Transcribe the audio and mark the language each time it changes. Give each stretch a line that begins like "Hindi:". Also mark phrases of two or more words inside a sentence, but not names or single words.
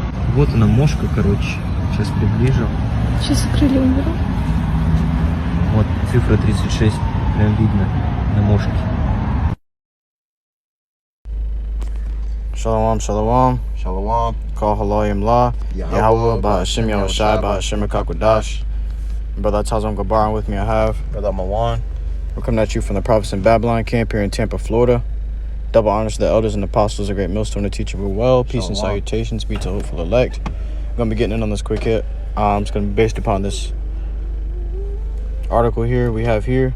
Russian: Вот она мошка, короче. Сейчас приближу. Сейчас крылья уберу. Вот цифра 36. Прям видно на мошке.
Hebrew: Shalom, shalom. Shalom. Call halayim la.
English: Yahawah, Bahasham, Yahawashi, Bahashaam, QADASH. Brother Tazon Gabar, with me I have Brother Ahmawan. We're coming at you from the Prophets in Babylon camp here in Tampa, Florida. Double honors to the elders and apostles, a great millstone to teach you well. Peace and salutations be to hopeful elect. I'm going to be getting in on this quick hit. It's going to be based upon this article here we have here.